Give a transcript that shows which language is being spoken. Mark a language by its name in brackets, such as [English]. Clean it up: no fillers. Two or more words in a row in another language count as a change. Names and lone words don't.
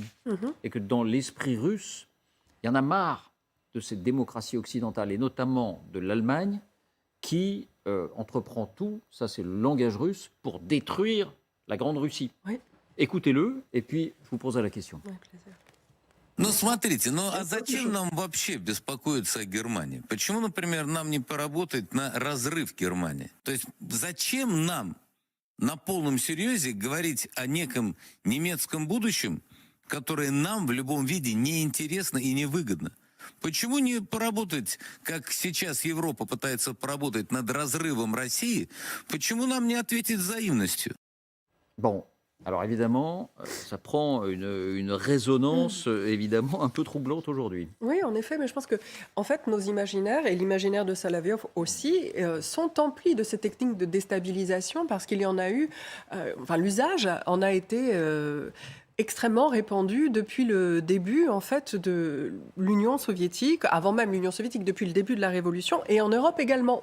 [French] Et que dans l'esprit russe, il y en a marre de cette démocratie occidentale, et notamment de l'Allemagne, qui entreprend tout, ça c'est le langage russe, pour détruire la Grande Russie. Oui. Écoutez-le, et puis je vous poserai la question. Avec plaisir. [Russian] Ну, смотрите, а зачем нам вообще беспокоиться о Германии? Почему, например, нам не поработать на разрыв Германии? То есть зачем нам на полном серьезе говорить о неком немецком будущем, которое нам в любом виде не интересно и не выгодно? Почему не поработать, как сейчас Европа пытается поработать над разрывом России? Почему нам не ответить взаимностью? [French] Bon. Alors évidemment, ça prend une résonance évidemment un peu troublante aujourd'hui. Oui, en effet, mais je pense que en fait, nos imaginaires et l'imaginaire de Solovyov aussi sont emplis de ces techniques de déstabilisation parce qu'il y en a eu, l'usage en a été extrêmement répandu depuis le début en fait de l'Union soviétique, avant même l'Union soviétique, depuis le début de la Révolution, et en Europe également.